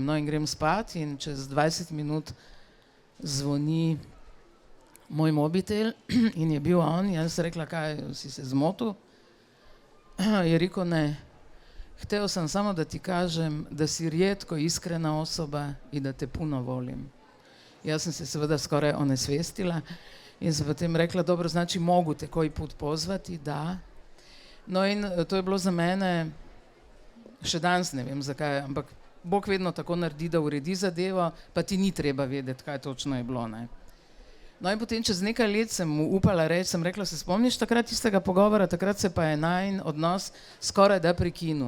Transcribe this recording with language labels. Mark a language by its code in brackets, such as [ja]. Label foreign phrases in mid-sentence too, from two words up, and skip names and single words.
[sl] No in grem spat in čez 20 minut zvoni moj mobitel in je bil on. Jaz sem rekla, kaj, si se zmotil? Je rekel, ne, [sr] hteo sem samo da ti kažem, da si rijetko iskrena osoba [sl] in [sr] da te puno volim. [sl] Jaz sem se seveda skoraj onesvestila in sem potem rekla, dobro, [sr] znači mogu te koji put pozvati, da. [sl] No in to je bilo za mene, še danes ne vem zakaj, ampak Bog vedno tako naredi, da uredi zadevo, pa ti ni treba vedeti, kaj točno je bilo, ne. No in potem čez nekaj let sem mu upala reči, sem rekla, se spomniš takrat tistega pogovora, takrat se pa je najin odnos skoraj da prekinil.